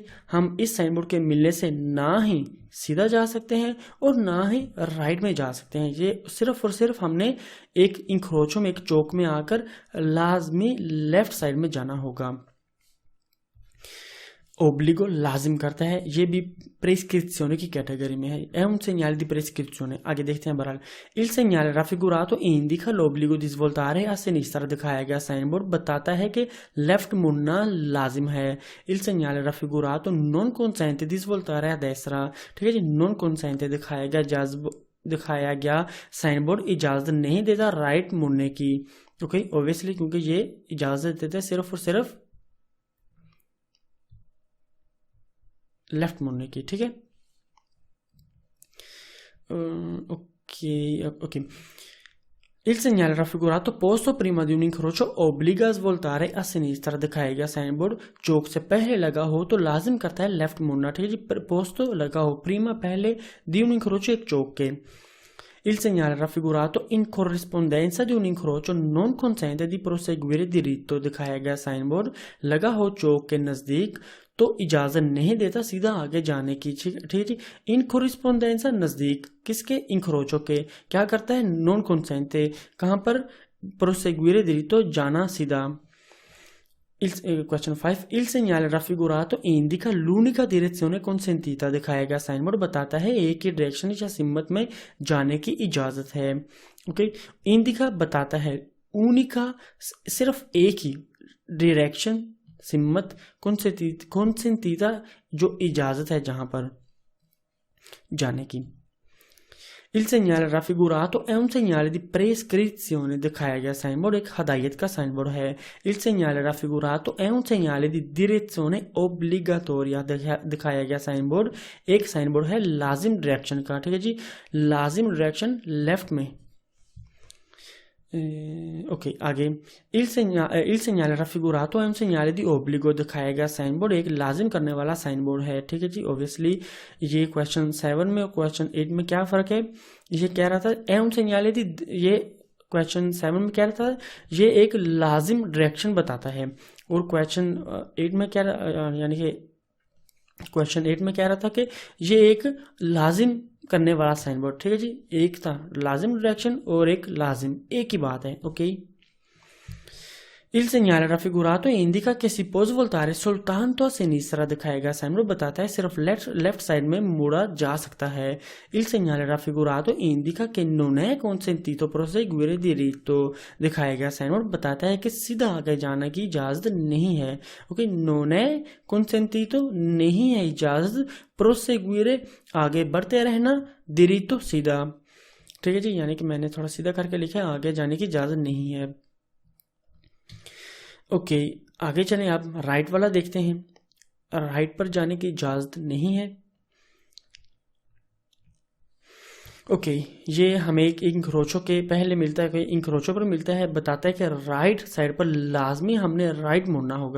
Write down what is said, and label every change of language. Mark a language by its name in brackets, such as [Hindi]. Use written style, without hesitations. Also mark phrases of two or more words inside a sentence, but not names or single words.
[Hindi] हम इस साइन बोर्ड के मिलने से ना ही सीधा जा सकते हैं और ना ही राइट में जा सकते हैं। ये सिर्फ और सिर्फ हमने एक इंक्रोचो में, एक चौक में आकर लाजमी लेफ्ट साइड में जाना होगा। ओब्लिगो लाजिम करता है, ये भी प्रेस्क्रिप्शने की कैटेगरी में है। [Italian] È un segnale di prescrizione। [Hindi] आगे देखते हैं बहरहाल। [Italian] Il segnale raffigurato indica l'obbligo di svoltare a sinistra, [Hindi] दिखाया गया साइन बोर्ड बताता है कि लेफ्ट मुड़ना लाजिम है। [Italian] Il segnale raffigurato non consente di svoltare a destra, [Hindi] ठीक है जी, [Italian] non consente [Hindi] दिखाया गया साइन बोर्ड इजाजत नहीं देता राइट मुड़ने की। ओके, ऑब्वियसली क्योंकि ये इजाजत देता है सिर्फ और सिर्फ लेफ्ट मुड़ने की, ठीक है। ओके, [Italian] Il segnale raffigurato posto prima di un incrocio obbliga a svoltare a sinistra, [Hindi] दिखाया गया साइन बोर्ड चौक से पहले लगा हो तो लाजिम करता है लेफ्ट मुड़ना, ठीक है जी। पोस्तो लगा हो, प्रीमा पहले, [Italian] di un incrocio [Hindi] एक चौक के। [Italian] Il segnale raffigurato in corrispondenza di un incrocio non consente di proseguire diritto, [Hindi] दिखाया गया साइन बोर्ड लगा हो चौक के नजदीक तो इजाजत नहीं देता सीधा आगे जाने की, ठीक है जी। इन कोरिस्पोंडेंसा नजदीक किसके, इंक्रोचो के, क्या करता है, नॉन कंसेंटे, कहां पर, [Italian] proseguire diritto, [Hindi] जाना सीधा। क्वेश्चन 5, [Italian] il segnale raffigurato indica l'unica direzione consentita, [Hindi] दिखाया गया साइन बोर्ड बताता है एक ही डायरेक्शन या सिम्मत में जाने की इजाजत है। ओके, इंडिका बताता है, ऊनिका सिर्फ एक ही डायरेक्शन, सिम्मत, consentita जो इजाजत है जहां पर जाने की। [Italian] Il segnale raffigurato è un segnale di prescrizione, [Hindi] दिखाया गया साइन बोर्ड एक हदायत का साइन बोर्ड है। [Italian] Il segnale raffigurato è un segnale di direzione obbligatoria, [Hindi] दिखाया गया साइन बोर्ड एक साइन बोर्ड है लाजिम डायरेक्शन का, ठीक है जी, लाजिम डायरेक्शन लेफ्ट में। ओके, आगे [Italian] il segnale raffigurato è un segnale di obbligo, [Hindi] दिखाया गया साइन बोर्ड एक लाजिम करने वाला साइन बोर्ड है, ठीक है जी। ऑब्वियसली ये क्वेश्चन 7 में और क्वेश्चन 8 में क्या फर्क है, ये कह रहा था [Italian] è un segnale di, [Hindi] ये क्वेश्चन 7 में कह रहा था ये एक लाजिम डायरेक्शन बताता है, और क्वेश्चन 8 में क्या, यानी कि क्वेश्चन 8 में कह रहा था कि ये एक लाजिम करने वाला साइन बोर्ड, ठीक है जी। एक था लाजिम डायरेक्शन और एक लाजिम, एक ही बात है। ओके, [Italian] Il segnale raffigurato indica che si può svoltare soltanto a sinistra, [Hindi] दिखाएगा साइन बोर्ड बताता है सिर्फ लेफ्ट साइड में मुड़ा जा सकता है। [Italian] Il segnale raffigurato indica che non è consentito proseguire diritto, [Hindi] दिखाएगा साइन बोर्ड बताता है कि सीधा आगे जाने की इजाजत नहीं है। ओके, [Italian] non è consentito [Hindi] नहीं है इजाजत, proseguire आगे बढ़ते रहना, diritto सीधा, ठीक है जी, यानी कि मैंने थोड़ा सीधा करके लिखा है, आगे जाने की इजाजत नहीं है। ओके, आगे चलें, आप राइट वाला देखते हैं। राइट पर जाने की इजाजत नहीं है। ओके, ये हमें एक इंक्रोचो के पहले मिलता है, इंक्रोचो पर मिलता है, बताता है कि राइट साइड पर लाजमी हमने राइट मुड़ना होगा।